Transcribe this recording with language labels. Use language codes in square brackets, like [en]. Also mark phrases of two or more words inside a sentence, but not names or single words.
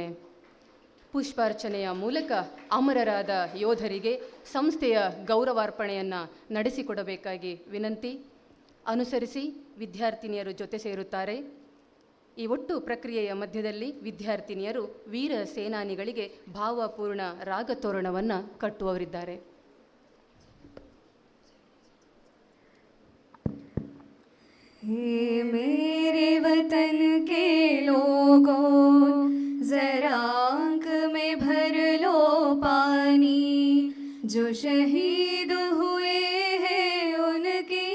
[kn] ಪುಷ್ಪಾರ್ಚನೆಯ ಮೂಲಕ ಅಮರರಾದ ಯೋಧರಿಗೆ ಸಂಸ್ಥೆಯ ಗೌರವಾರ್ಪಣೆಯನ್ನು ನಡೆಸಿಕೊಡಬೇಕಾಗಿ ವಿನಂತಿ. ಅನುಸರಿಸಿ ವಿದ್ಯಾರ್ಥಿನಿಯರು ಜೊತೆ ಸೇರುತ್ತಾರೆ. ಈ ಒಟ್ಟು ಪ್ರಕ್ರಿಯೆಯ ಮಧ್ಯದಲ್ಲಿ ವಿದ್ಯಾರ್ಥಿನಿಯರು ವೀರ ಸೇನಾನಿಗಳಿಗೆ ಭಾವಪೂರ್ಣ ರಾಗತೋರಣವನ್ನು ಕಟ್ಟುವವರಿದ್ದಾರೆ. [hi] हे मेरे वतन के लोगों जरा आँख में भर लो पानी जो शहीद हुए हैं उनकी